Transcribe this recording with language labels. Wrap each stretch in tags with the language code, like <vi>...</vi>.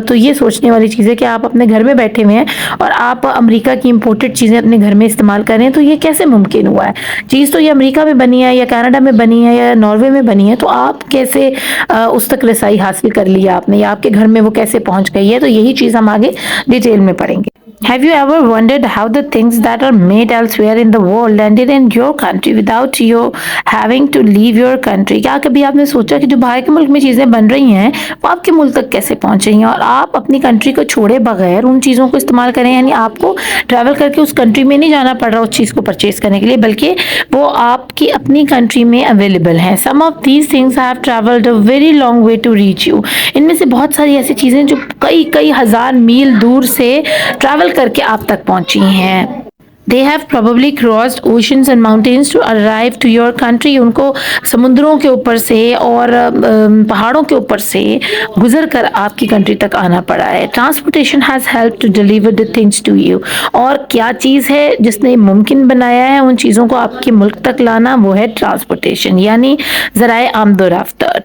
<hi>तो ये सोचने वाली चीज़ है कि आप अपने घर में बैठे हुए हैं और आप अमेरिका की इंपोर्टेड चीज़ें अपने घर में इस्तेमाल कर रहे हैं। तो ये कैसे मुमकिन हुआ है? चीज़ तो ये अमेरिका में बनी है या कनाडा में बनी है या नॉर्वे में बनी है, तो आप कैसे उस तक रसाई हासिल कर लिया आपने, या आपके घर में वो कैसे पहुंच गई है? तो यही चीज़ हम आगे डिटेल में पढ़ेंगे।</hi> <en>Have you ever wondered how the things that are made elsewhere in the world landed in your country without you having to leave your country?</en> <hi>क्या कभी आपने सोचा कि जो बाहर के मुल्क में चीज़ें बन रही हैं वो आपके मुल्क तक कैसे पहुंच रही हैं और आप अपनी कंट्री को छोड़े बगैर उन चीज़ों को इस्तेमाल करें? यानी आपको ट्रैवल करके उस कंट्री में नहीं जाना पड़ रहा उस चीज़ को परचेज करने के लिए, बल्कि वो आपकी अपनी कंट्री में अवेलेबल हैं।</hi> <en>Some of these things have traveled a very long way to reach you.</en> <hi>इनमें से बहुत सारी ऐसी चीज़ें जो कई कई हज़ार मील दूर से ट्रैवल करके आप तक पहुंची हैं।</hi> <en>They have probably crossed oceans and mountains to arrive to your country.</en> <hi>उनको समुद्रों के ऊपर से और पहाड़ों के ऊपर से गुजर कर आपकी कंट्री तक आना पड़ा है।</hi> <en>Transportation has helped to deliver the things to you.</en> <hi>और क्या चीज़ है जिसने मुमकिन बनाया है उन चीज़ों को आपके मुल्क तक लाना? वो है ट्रांसपोर्टेशन, यानी ज़राए आमदोरफ्त।</hi>